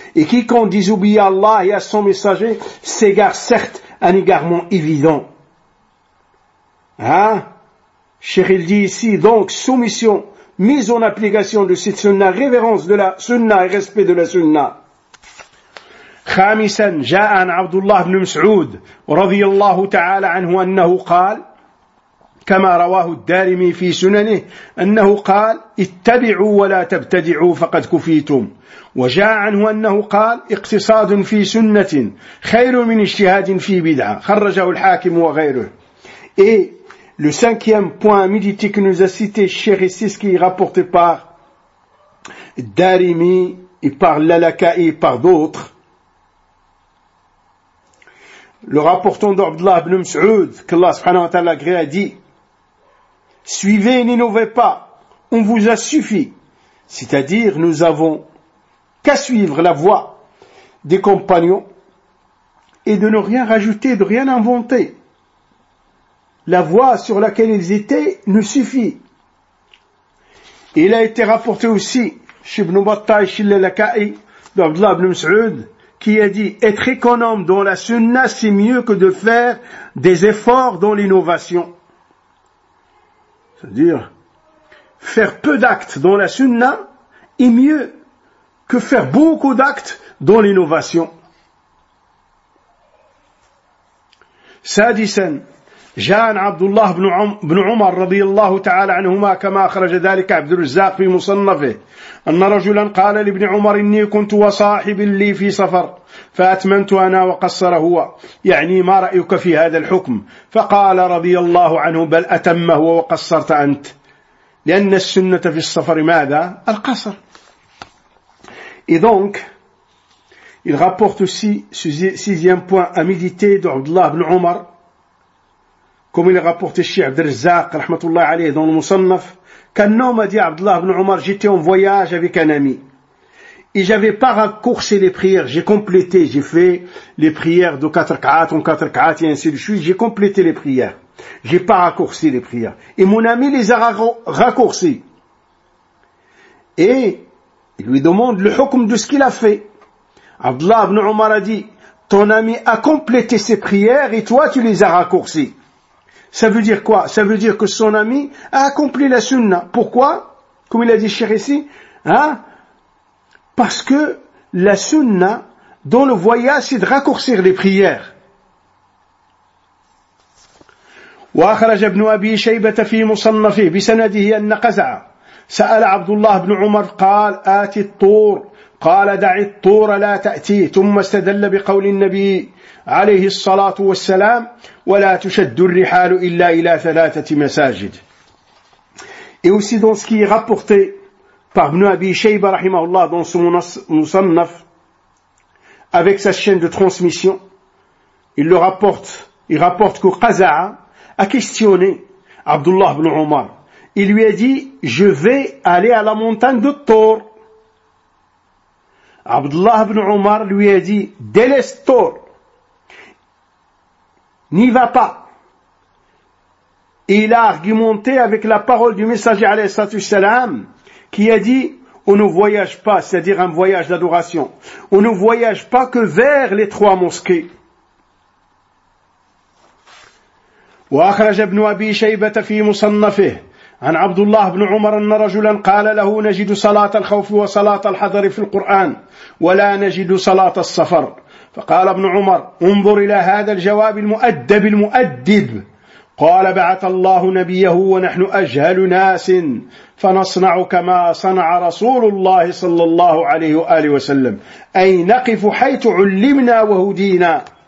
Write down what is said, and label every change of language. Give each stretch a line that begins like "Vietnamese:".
French: Et quiconque désobéit à Allah et à son messager s'égare certes un égarement évident. Hein? Cheikh, il dit ici, donc, soumission, mise en application de cette sunna, révérence de la sunna et respect de la sunna.
Arabic: خامسا جاء عن عبد الله بن مسعود رضي الله تعالى عنه أنه قال كما رواه الدارمي في سننه أنه قال اتبعوا ولا تبتدعوا فقد كفيتم. وجاء عنه أنه قال اقتصاد في سنة خير من اجتهاد في بدعة. خرجه الحاكم وغيره.
French: Et le cinquième point médité que nous a cité Cheikh Siski rapporté par Darimi et par Lalakai et par d'autres, le rapportant d'Abdullah ibn Mas'ud, qu'Allah subhanahu wa ta'ala agréé, a dit, suivez et n'innovez pas, on vous a suffi. C'est-à-dire, nous avons qu'à suivre la voie des compagnons et de ne rien rajouter, de rien inventer. La voie sur laquelle ils étaient nous suffit. Et il a été rapporté aussi, chez Ibn Battah, chez Lalakai, d'Abdullah ibn Mas'ud, qui a dit, être économe dans la sunna, c'est mieux que de faire des efforts dans l'innovation. C'est-à-dire, faire peu d'actes dans la sunna est mieux que faire beaucoup d'actes dans l'innovation.
Arabic: Sadisan, جان عبد الله بن عمر رضي الله تعالى عنهما كما أخرج ذلك عبد الرزاق في مصنفه أن رجلا قال لابن عمر إني كنت وصاحب لي في سفر فأتمنت أنا وقصر هو يعني ما رأيك في هذا الحكم؟ فقال رضي الله عنه بل أتمه وقصرت أنت. لأن السنة في السفر ماذا؟ القصر. إذن
French: il rapporte aussi sixième point à méditer d'Abd الله بن عمر comme il est rapporté chez Abd al-Razzaq, rahmatullah alayhi, dans le Musannaf, qu'un homme a dit à Abdullah ibn Omar, j'étais en voyage avec un ami, et j'avais pas raccourci les prières, j'ai complété, j'ai fait les prières de 4 ka'at en 4 ka'at, et ainsi de suite, j'ai complété les prières, j'ai pas raccourci les prières, et mon ami les a raccourcis. Et il lui demande le hukm de ce qu'il a fait. Abdullah ibn Omar a dit, ton ami a complété ses prières, et toi tu les as raccourcis. Ça veut dire quoi? Ça veut dire que son ami a accompli la sunna. Pourquoi? Comme il a dit cher ici, hein? Parce que la sunna, dans le voyage, c'est de raccourcir les prières.
Arabic: وخرج ابن أبي شيبة في مصنفه بسنده أن قزعة سأل عبد الله بن عمر قال آتي الطور قال دع الطور لا تأتي ثم استدل بقول النبي عليه الصلاة والسلام ولا تشد الرحال إلا إلى ثلاثة مساجد.
French: et aussi dans ce qui est rapporté par Ibn Abi Shayba rahimahullah dans son Musannaf, avec sa chaîne de transmission, il le rapporte, il rapporte que Qaza'a a questionné Abdullah ibn Omar. Il lui a dit, je vais aller à la montagne de Thor. Abdullah ibn Omar lui a dit, délaisse Thor, n'y va pas. Et il a argumenté avec la parole du messager alayhi salatu salam, qui a dit, on ne voyage pas, c'est-à-dire un voyage d'adoration, on ne voyage pas que vers les trois mosquées. وأخرج ابن أبي شيبة في مصنفه عن عبد الله بن عمر أن رجلا قال له نجد صلاة الخوف وصلاة الحذر في القرآن ولا نجد صلاة الصفر فقال ابن عمر انظر إلى هذا الجواب المؤدب المؤدب قال بعث الله نبيه ونحن أجهل ناس فنصنع كما صنع رسول الله صلى الله عليه وآله وسلم أي نقف حيث علمنا وهدينا.